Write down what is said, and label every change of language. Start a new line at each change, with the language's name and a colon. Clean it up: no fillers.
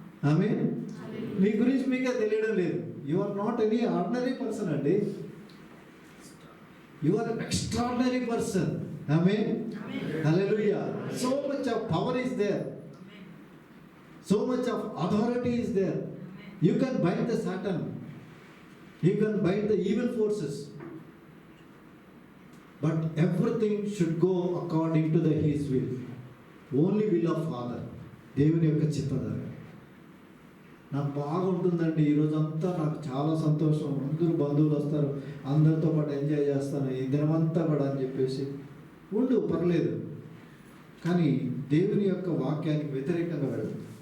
Telugu: ఆమె మీ గురించి మీకే తెలియడం లేదు.
English: You are not any ordinary person అండి, you are extraordinary person. ఆమె hallelujah. So much of power is there, so much of authority is there. You can bind the Satan, you can bind the evil forces, but everything should go according to his will, only will of Father.
Telugu: దేవుని యొక్క చిత్తధార. నాకు బాగా ఉంటుందండి, ఈరోజంతా నాకు చాలా సంతోషం, అందరూ బంధువులు వస్తారు, అందరితో పాటు ఎంజాయ్ చేస్తాను ఈ దినమంతా కూడా అని చెప్పేసి ఉండు, పర్లేదు. కానీ దేవుని యొక్క వాక్యానికి వ్యతిరేకంగా వెళ్ళదు.